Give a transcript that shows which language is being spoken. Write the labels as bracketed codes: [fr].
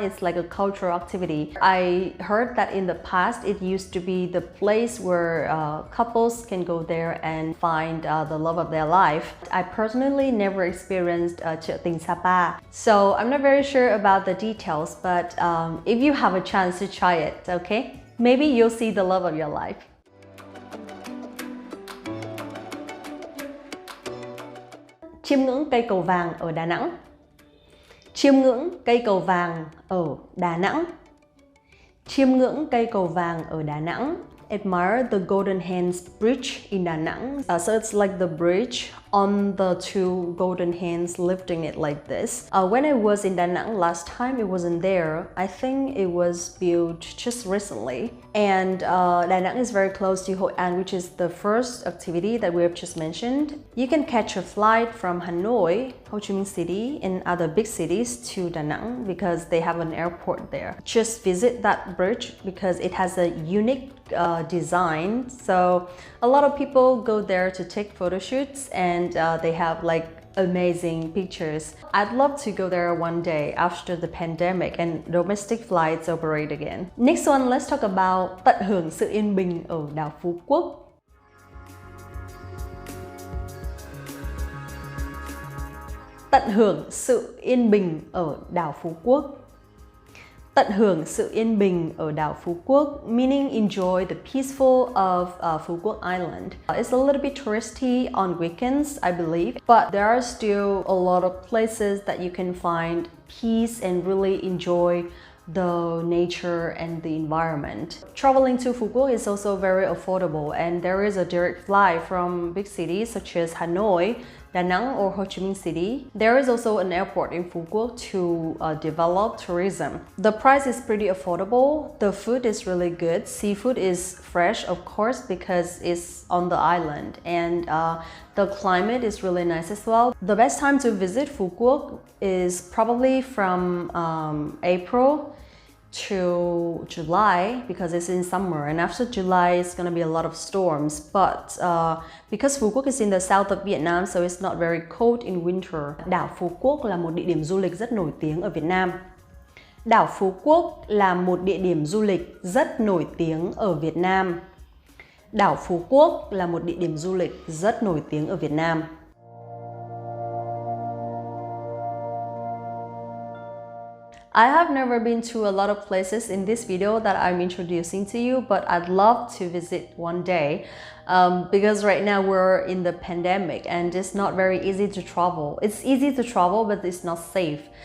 [en] It's like a cultural activity. I heard that in the past it used to be the place where couples can go there and find the love of their life. I personally never experienced chợ tình Sapa, so I'm not very sure about the details, but if you have a chance to try it, okay? Maybe you'll see the love of your life. [vi] Chiêm ngưỡng cây cầu vàng ở Đà Nẵng. Chiêm ngưỡng cây cầu vàng ở Đà Nẵng. Chiêm ngưỡng cây cầu vàng ở Đà Nẵng. [en] Admire the Golden Hands Bridge in Da Nang. So it's like the bridge on the two golden hands lifting it like this. When I was in Da Nang last time, it wasn't there. I think it was built just recently. And Da Nang is very close to Hội An, which is the first activity that we have just mentioned. You can catch a flight from Hanoi, Ho Chi Minh City, and other big cities to Da Nang because they have an airport there. Just visit that bridge because it has a unique design. So a lot of people go there to take photo shoots, and they have like amazing pictures. I'd love to go there one day after the pandemic and domestic flights operate again. Next one, let's talk about [vi] tận hưởng sự yên bình ở đảo Phú Quốc. Tận hưởng sự yên bình ở đảo Phú Quốc. Tận hưởng sự yên bình ở đảo Phú Quốc, [en] meaning enjoy the peaceful of Phú Quốc Island. It's a little bit touristy on weekends, I believe, but there are still a lot of places that you can find peace and really enjoy the nature and the environment. Traveling to Phú Quốc is also very affordable, and there is a direct flight from big cities such as Hanoi, Da Nang or Ho Chi Minh City. There is also an airport in Phú Quốc to develop tourism. The price is pretty affordable. The food is really good. Seafood is fresh, of course, because it's on the island, and the climate is really nice as well. The best time to visit Phú Quốc is probably from April to July because it's in summer, and after July it's gonna be a lot of storms, but because Phú Quốc is in the south of Vietnam, so it's not very cold in winter. [vi] Đảo Phú Quốc là một địa điểm du lịch rất nổi tiếng ở Việt Nam. Đảo Phú Quốc là một địa điểm du lịch rất nổi tiếng ở Việt Nam. Đảo Phú Quốc là một địa điểm du lịch rất nổi tiếng ở Việt Nam. [en] I have never been to a lot of places in this video that I'm introducing to you, but I'd love to visit one day because right now we're in the pandemic and it's not very easy to travel. It's easy to travel, but it's not safe.